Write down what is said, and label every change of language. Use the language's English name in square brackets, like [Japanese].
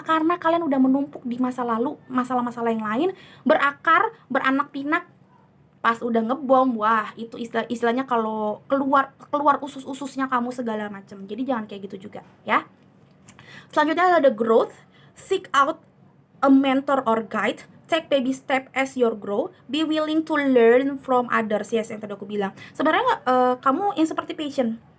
[Indonesian] Karena kalian udah menumpuk di masa lalu, masalah-masalah yang lain, berakar, beranak pinak, pas udah ngebom, wah itu istilahnya kalau keluar usus-ususnya kamu segala macam. Jadi jangan kayak gitu juga ya. Selanjutnya ada growth. [English] Seek out a mentor or guide. Take baby step as your grow. Be willing to learn from others. [Indonesian] Yes, yang tadi aku bilang. Sebenarnya kamu yang seperti passion.